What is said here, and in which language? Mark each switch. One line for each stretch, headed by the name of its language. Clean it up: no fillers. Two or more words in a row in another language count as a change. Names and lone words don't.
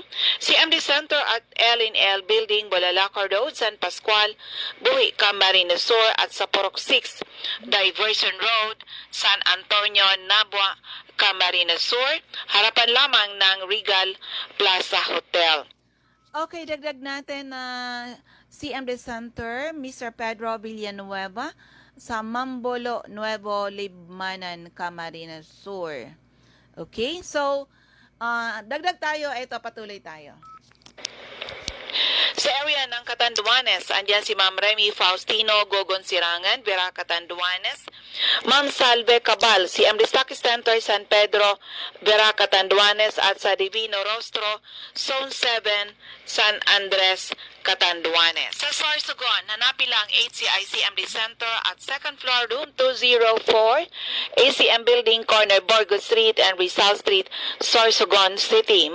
Filipino: CMD Center at L&L Building, Bulalacor Road, San Pascual, Buhi, Camarines Sur, at sa Purok 6, Diversion Road, San Antonio, Nabua, Camarines Sur, harapan lamang ng Regal Plaza Hotel. Okay, dagdag natin na CMD Center, Mr. Pedro Villanueva, sa Mambolo, Nuevo Libmanan, Camarines Sur. Okay, so, dagdag tayo, ito, patuloy tayo. Sa area ng Catanduanes, andyan si Ma'am Remy Faustino Gogon Sirangan, Vera Catanduanes. Ma'am Salve Cabal, CMD Stock Center, San Pedro, Vera Catanduanes, at sa Divino Rostro, Zone 7, San Andres, Catanduanes. Sa Sorsogon, hanapin lang HCI CMD Center
English: at second floor, room 204,
Filipino: ACM Building, corner Borgo Street and Rizal Street, Sorsogon City.